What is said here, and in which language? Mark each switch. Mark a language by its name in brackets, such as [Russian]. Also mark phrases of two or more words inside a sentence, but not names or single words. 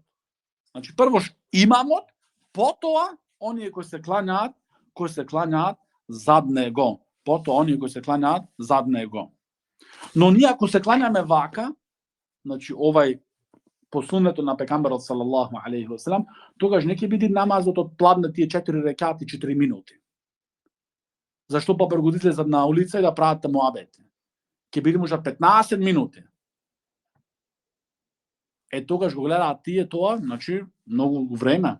[Macedonian] Значи прво имамот, потоа оние кои се клањаат зад него. Потоа оние кои се клањаат зад него. Но ние ако се клањаме вака, значи овај по суннето на пекамберот [Arabic] صلى الله عليه وسلم, [Macedonian] тогаш не ќе биде намазот од пладне тие 4 рекати 4 минути. Зашто побргу излезат на улица и да прават муабети. Ќе биде можда 15 минути. Тогаш го гледаат тие тоа, значи многу време.